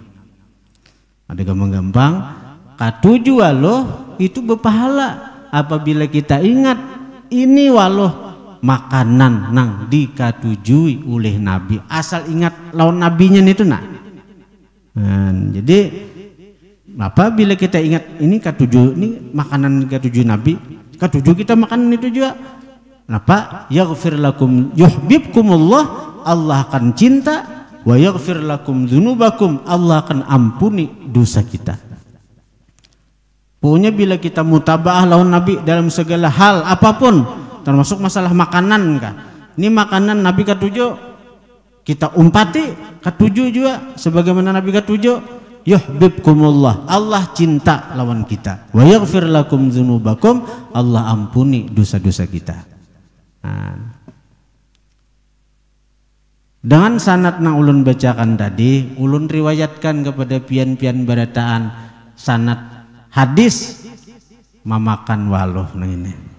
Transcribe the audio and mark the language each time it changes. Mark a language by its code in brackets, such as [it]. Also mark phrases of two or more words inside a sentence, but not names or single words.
[bjn] Ada gampang-gampang, katuju waluh itu berpahala apabila kita ingat ini waluh makanan nang dikatujui oleh Nabi. Asal ingat lawan nabinya itu nak. Nah, jadi apabila kita ingat ini katuju, ini makanan katuju Nabi, katuju kita makanan itu juga. [id] Kenapa? [ar] يغفر لكم يحببكم الله, [id] Allah akan cinta, [ar] ويغفر لكم ذنوبكم, [id] Allah akan ampuni dosa kita. [bjn] Pokoknya bila kita mutabaah lawan Nabi dalam segala hal apapun, termasuk masalah makanan kan. Ini makanan Nabi katuju, kita umpati katuju juga sebagaimana Nabi katuju, yuhibbukumullah, Allah cinta lawan kita, [ar] ويغفر لكم ذنوبكم, [id] Allah ampuni dosa-dosa kita. [bjn] Nah, dengan sanad nang ulun bacakan tadi, ulun riwayatkan kepada pian-pian barataan sanad hadis mamakan waluh nang ini.